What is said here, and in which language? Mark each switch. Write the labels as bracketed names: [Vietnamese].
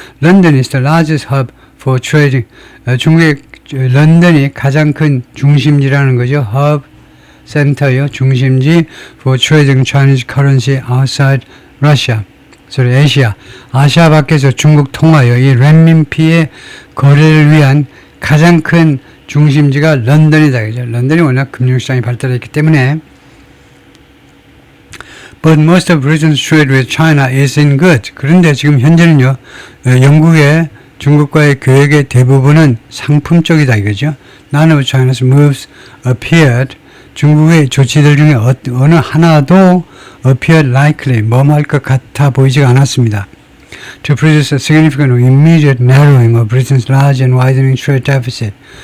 [English] London is the largest hub for trading. [Korean] 중국의 런던이 가장 큰 중심지라는 거죠. [English] hub, [Korean] 센터요. 중심지 [English] for trading Chinese currency outside Russia. [Korean] 아시아 밖에서 중국 통화요. 이 renmin비의 거래를 위한 가장 큰 중심지가 런던이다. 그죠? 런던이 워낙 금융시장이 발달했기 때문에 [English] But most of Britain's trade with China is in goods. [Korean] 그런데 지금 현재는요, 영국의 중국과의 교역의 대부분은 상품 쪽이다 이거죠. [English] None of China's moves appeared. [Korean] 중국의 조치들 중에 어느 하나도 [English] appeared likely, [Korean] 뭐할 것 같아 보이지가 않았습니다. [English] To produce a significant immediate narrowing of Britain's large and widening trade deficit.